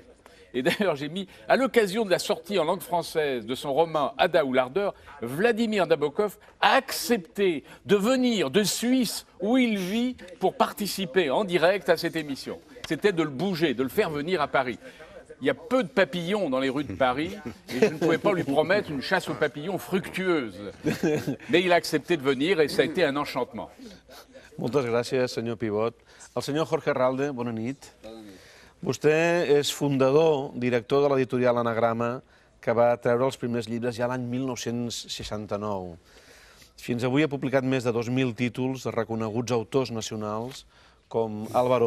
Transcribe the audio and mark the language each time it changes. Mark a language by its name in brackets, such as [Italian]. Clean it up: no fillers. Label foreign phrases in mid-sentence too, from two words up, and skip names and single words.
[French] Et d'ailleurs, j'ai mis, à l'occasion de la sortie en langue française de son roman Ada ou l'Ardeur, Vladimir Nabokov a accepté de venir de Suisse, où il vit, pour participer en direct à cette émission. C'était de le bouger, de le faire venir à Paris. Il y a peu de papillons dans les rues de Paris, et je ne pouvais pas lui promettre une chasse aux papillons fructueuse. Mais il a accepté de venir, et ça a été un enchantement. [Catalan] Moltes gràcies, senyor Pivot. El senyor Jorge Ralde, bona nit. Vostè és fundador, director de l'editorial Anagrama, que va treure els primers llibres ja l'any 1969. Fins avui ha publicat més de 2.000 títols de reconeguts autors nacionals com Álvaro